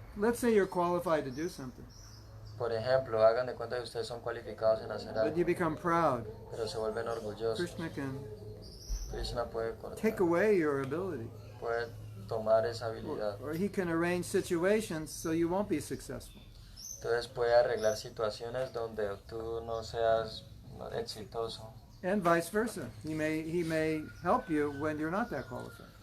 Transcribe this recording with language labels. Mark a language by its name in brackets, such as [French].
[English] Let's say you're qualified to do something, [Spanish] Por ejemplo, hagan de cuenta que ustedes son cualificados en hacer [English] but [Spanish] algo, [English] you become proud. [Spanish] pero se vuelven orgullosos. [English] Krishna can [Spanish] Krishna puede [English] take away your ability, [Spanish] puede tomar esa habilidad. [English] or he can arrange situations so you won't be successful. [Spanish] Entonces puede arreglar situaciones donde tú no seas exitoso. [English] And vice versa. He may help you when you're not that qualified.